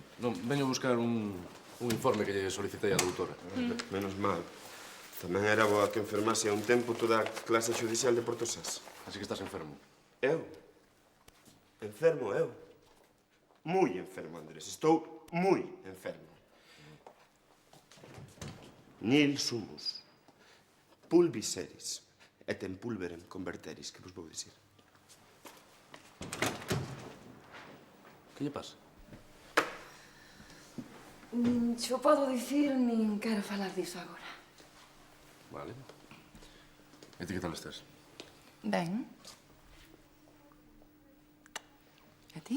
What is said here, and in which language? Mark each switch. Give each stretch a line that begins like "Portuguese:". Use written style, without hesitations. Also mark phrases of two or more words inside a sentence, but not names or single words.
Galician: Non, veño a buscar un informe que lle solicitei á doutora. Menos mal. Tamén era boa que enfermase a un tempo toda a clase judicial de Portosás. Así que estás enfermo. Eu? Enfermo, eu? Moi enfermo, Andrés. Estou moi enfermo.
Latin: Nil sumus, pulvis eris, et in pulverem converteris,
Galician: que vos vou dicir. Que lle pasa? Nin xo podo dicir, nin quero falar diso agora. Vale. E ti que tal estás? Ben. E ti?